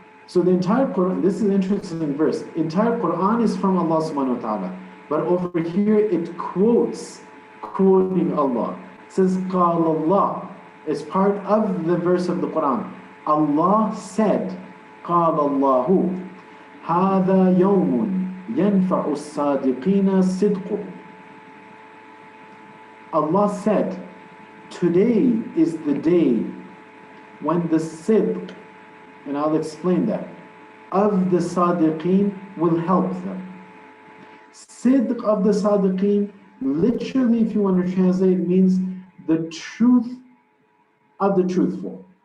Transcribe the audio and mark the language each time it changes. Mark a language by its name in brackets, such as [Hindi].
[English] So the entire Quran, this is an interesting verse. The entire Quran is from Allah subhanahu wa ta'ala. But over here it quoting Allah. It says قال Allah. It's part of the verse of the Quran. Allah said, [Arabic] قال الله. هذا يوم ينفع الصادقين صدقهم. [English] Allah said, today is the day when the sidq, and I'll explain that, of the sadiqeen will help them. Sidq of the sadiqeen, literally, if you want to translate, means the truth of the truthful.